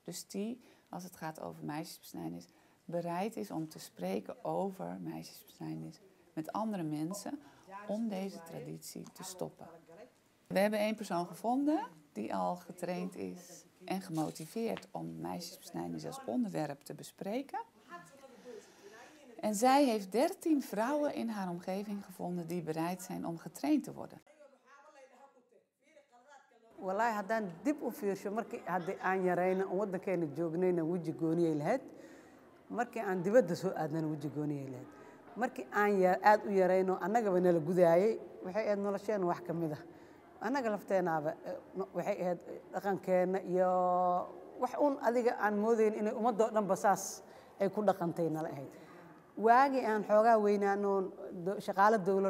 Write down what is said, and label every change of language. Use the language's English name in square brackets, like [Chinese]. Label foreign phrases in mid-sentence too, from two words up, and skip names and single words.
[Dutch] Dus die, als het gaat over meisjesbesnijdenis, bereid is om te spreken over meisjesbesnijdenis met andere mensen om deze traditie te stoppen. We hebben 1 persoon gevonden die al getraind is en gemotiveerd om meisjesbesnijdenis als onderwerp te bespreken. En zij heeft 13 vrouwen in haar omgeving gevonden die bereid zijn om getraind te worden. [Somali] Wallahi haddaan dib u fiirsho markii aan yarayna oo wadankeena joognayna waji gooniyay lahayd markii aan dibadda soo aadnana waji gooniyay lahayd markii aan aad u yarayno annagaba nala gudaayay waxay aad nolosheena wax ka mid ah annaga lafteenaaba waxay ahayd dhaqankeena iyo wax adiga aan moodayn inay ummadoo dhanba saas ay ku dhaqantay nala ahayd waagi aan xoogaa weynaano shaqaale dawlad